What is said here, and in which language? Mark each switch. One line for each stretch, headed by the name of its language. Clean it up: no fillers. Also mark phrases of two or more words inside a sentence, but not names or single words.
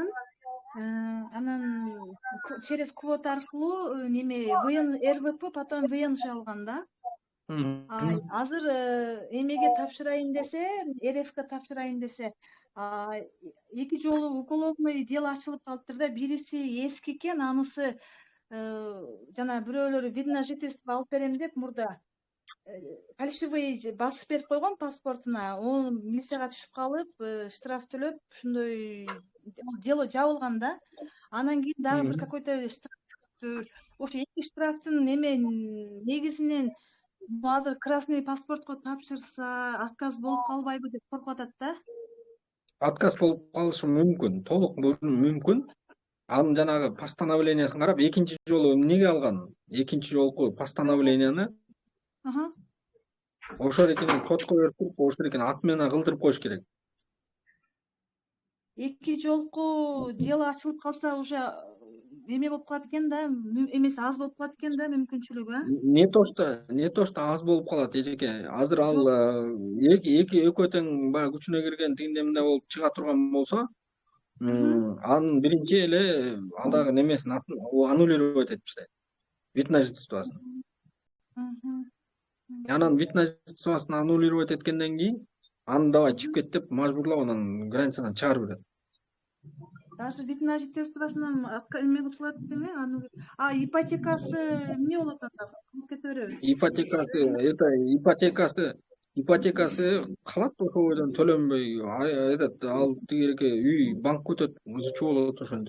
Kyrgyz: Анан
Russian: через квота
Kyrgyz: аркылуу неме РВП, потом ВНЖ алган да. Азыр эмеге тапшырайын десе, РФК тапшырайын десе, эки жолу
Russian: уголовный дело
Kyrgyz: ачылып калыптыр да. Бириси эски экен, анысы жана бирөөлөрү
Russian: вид на жительство
Kyrgyz: алып берем деп мурда фальшивый басып берип койгон паспортуна. Ол милицияга түшүп калып, штраф төлөп, ошондой дело жабылган да. Анан кийин дагы бир какой-то штраф, ошо эки штрафтын негизинен азыр красный паспортко тапшырса отказ болуп калбайбы деп коркуп атат да. Отказ болуп калышы мүмкүн, толук мүмкүн. Анын жанагы постановлениясын карап, экинчи жолу эмнеге алган? Экинчи жолку постановленияны ошол экенин сотко берип туруп, ошол экенин аты менен кылдырып коюш керек. Эки жолку дело ачылып калса уже эме болуп калат экен да, эмеси аз болуп калат экен да, мүмкүнчүлүгү. Не то что аз болуп калат эжеке. Азыр ал эки экөө тең баягы күчүнө кирген тигиндей мындай болуп чыга турган болсо, анын биринчи эле ал дагы немесин аннулировать этип таштайт.
Russian: Вид на жительствосын.
Kyrgyz: Анан
Russian: вид на жительствосын
Kyrgyz: аннулировать эткенден кийин аны давай чыгып кет деп мажбурлап анан границадан чыгарып берет.
Russian: Даже вид на жительствосунан
Kyrgyz: эме кылып салат деме, ипотекасы эмне болот анда? Кете береби? Ипотекасы калат ошол бойдон төлөнбөй, ал тигиги үй банкка өтөт, чуу болот ошентип.